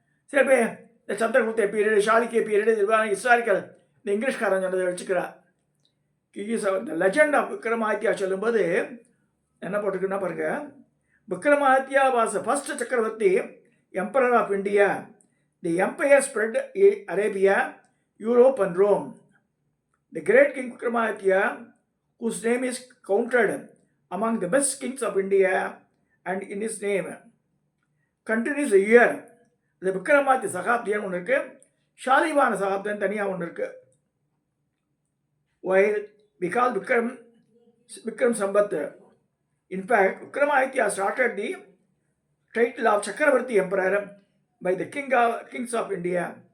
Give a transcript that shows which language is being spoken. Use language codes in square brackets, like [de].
[ta] சில பேர் இந்த சந்திரகுப்த பீரியடு, சாளுக்கிய பீரியடு, ஹிஸ்டாரிக்கல் இந்த இங்கிலீஷ்காரன் சொன்னதை வச்சுக்கிறா. இந்த லெஜண்ட் ஆஃப் விக்ரமாதித்யா சொல்லும்போது என்ன போட்டிருக்குன்னா பாருங்க, விக்ரமாதித்யா [en] Was first chakravarti, emperor of India. The empire spread Arabia, Europe and Rome. The great King Vikramaditya, whose name is counted among the best kings of India, and in his name continues a year. [ta] The Vikramaditya சகாப்தின்னு ஒன்று இருக்குது, ஷாலிவான சகாப்தம் தனியாக ஒன்று இருக்குது. [en] While we call Vikram Sambat, in fact, Vikramaditya started the title of Chakravarti Emperor by the kings of India.